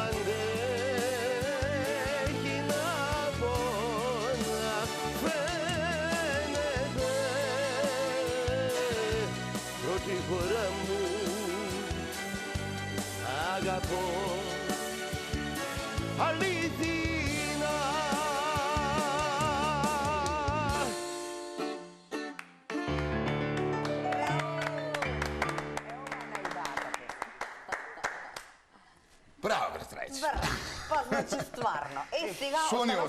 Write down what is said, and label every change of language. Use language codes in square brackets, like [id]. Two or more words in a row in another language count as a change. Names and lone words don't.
[el] αντέχει να πονά. Φαίνεται πρώτη φορά μου αγαπώ αληθινά. [mk] Браво, брат Трајче. Па, значи, стварно. Сега, Шо ни